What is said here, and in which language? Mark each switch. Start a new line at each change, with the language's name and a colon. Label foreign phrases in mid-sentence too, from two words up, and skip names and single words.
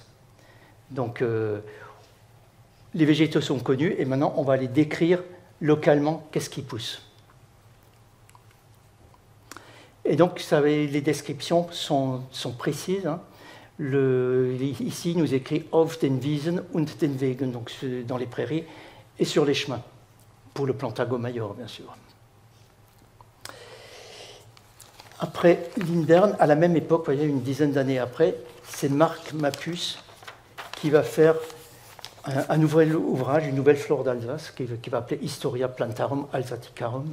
French: Donc, les végétaux sont connus, et maintenant, on va aller décrire localement qu'est-ce qui pousse. Et donc, les descriptions sont précises. Hein. Ici, il nous écrit
German: auf den Wiesen und den Wegen,
French: donc dans les prairies et sur les chemins, pour le
Latin: Plantago major,
French: bien sûr. Après Lindern, à la même époque, vous voyez, une dizaine d'années après, c'est Marc Mapus qui va faire un nouvel ouvrage, une nouvelle flore d'Alsace, qui va appeler Historia Plantarum Alsaticarum.